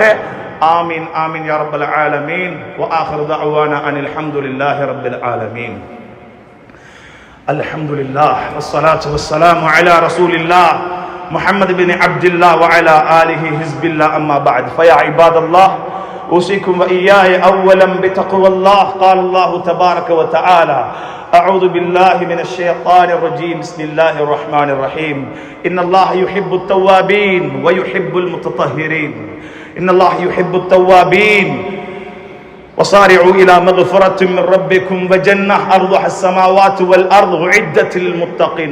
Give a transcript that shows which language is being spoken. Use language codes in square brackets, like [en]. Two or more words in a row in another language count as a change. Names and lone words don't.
[ar] آمين آمين يا رب العالمين. وآخر دعوانا أن الحمد لله رب العالمين. الحمد لله والصلاة والسلام على رسول الله محمد بن عبد الله وعلى آله حزب الله. أما بعد فيا عباد الله أوصيكم وإياي أولا بتقوى الله. قال الله تبارك وتعالى: أعوذ بالله من الشيطان الرجيم. بسم الله الرحمن الرحيم. إن الله يحب التوابين ويحب المتطهرين. إن الله يحب التوابين وصارعوا إلى مغفرة من ربكم وجنة أرضها السماوات والأرض أعدت للمتقين.